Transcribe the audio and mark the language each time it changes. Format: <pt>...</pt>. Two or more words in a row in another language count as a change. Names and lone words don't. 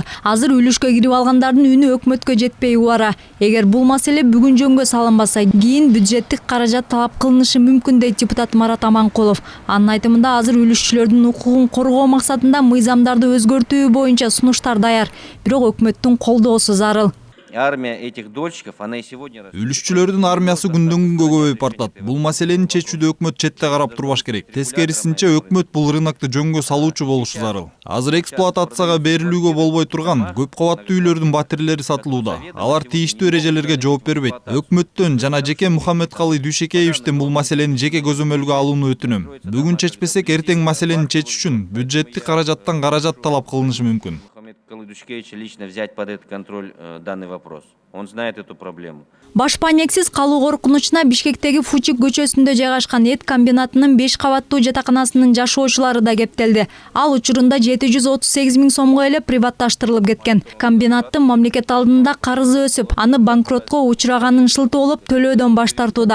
<ky>Азыр үлүшкө кирип алгандардын үнү өкмөткө жетпей убара. Эгер бул маселе бүгүн жөнгө салынбаса, кийин бюджеттик каражат талап кылынышы мүмкүн дейт депутат Марат Аманкулов. Анын айтымында азыр үлүшчүлөрдүн укугун коргоо максатында мыйзамдарды өзгөртүү боюнча сунуштар даяр, бирок өкмөттүн колдоосу зарыл.</ky> <ru>Армия этих дольщиков, она и сегодня...</ru> <ky>Үлүшчүлөрдүн армиясы күндөн күнгө көбөйүп бартат. Бул маселени чечүүдө өкмөт четте карап турбаш керек. Тескерисинче өкмөт бул рынокты жөнгө салуучу болушу зарыл. Азыр эксплуатацияга берилүүгө болбой турган көп кабаттуу үйлөрдүн батирелери сатылууда. Алар тийиштүү эрежелерге жооп бербейт. Өкмөттөн жана жеке Мухаммедкалый Дүйшекеевичтен бул маселени жеке көзөмөлгө алууну өтүнөм. Бүгүн чечпесек, эртең маселени чечиш үчүн бюджеттик каражаттан каражат талап кылынышы мүмкүн.</ky> <ru>Дүйшекевич лично взять под этот контроль данный вопрос. Он знает эту проблему.</ru> <ky>Баш панексиз калуу коркунучуна Бишкектеги Фучик көчөсүндө жайгашкан эт комбинатынын 5 кабаттуу жатаканасынын жашоочулары да кептелди. Ал учурунда 738 000 сомго эле приватташтырылып кеткен. Комбинаттын мамлекет алдында карызы өсүп, аны банкротко учураганын шылтоолоп төлөөдөн баш тартууда.</ky>